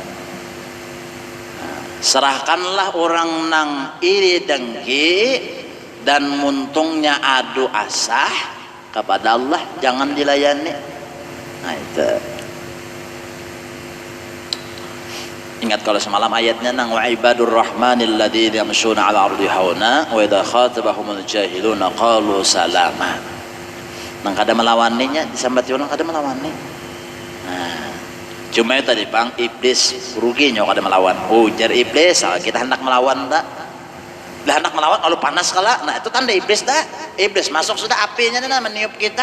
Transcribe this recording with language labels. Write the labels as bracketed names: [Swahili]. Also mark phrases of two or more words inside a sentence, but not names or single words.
[Banjar] Serahkanlah orang nang iri dengki dan muntungnya adu asah kepada Allah, jangan dilayani. Nah itu ingat kalau semalam ayatnya nang [Arabic] وعباد الرحمن الذين يمشون على الأرض هونا وإذا خاطبهم الجاهلون قالوا سلاما. [Banjar] Nang kada melawaninya disambati orang kada melawani. Nah cuma itu tadi bang, iblis ruginya kada melawan. Ujar iblis, kita hendak melawan tak? Lah hendak melawan kalau panas kala. Nah itu tanda iblis dah. Iblis masuk sudah apinya nih meniup kita.